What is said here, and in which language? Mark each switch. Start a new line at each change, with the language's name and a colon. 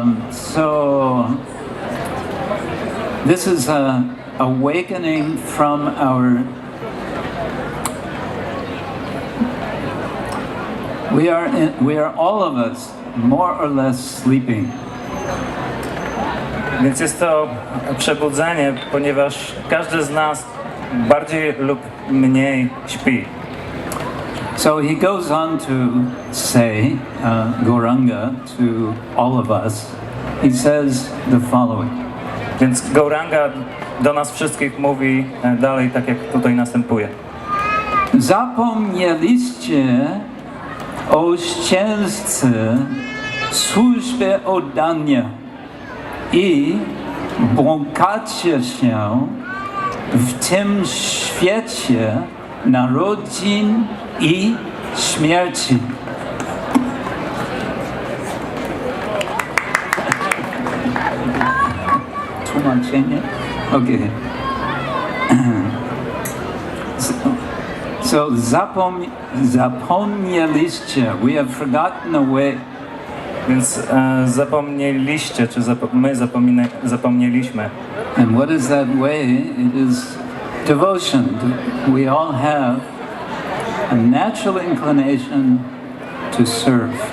English: So this is a awakening from our we are all of us more or less sleeping.
Polish: Więc jest to przebudzenie, ponieważ każdy z nas bardziej lub mniej śpi.
English: So he goes on to say, Gauranga, to all of us, he says the following.
Polish: Więc Gauranga do nas wszystkich mówi dalej, tak jak tutaj następuje. Zapomnieliście o ścieżce służby oddania i błąkacie się w tym świecie narodzin i śmierci. Tłumaczenie? Okay. So zapomnieliście.
English: We have forgotten a way.
Polish: Więc zapomnieliście, czy my zapomnieliśmy.
English: And what is that way? It is devotion. We all have a natural inclination to serve.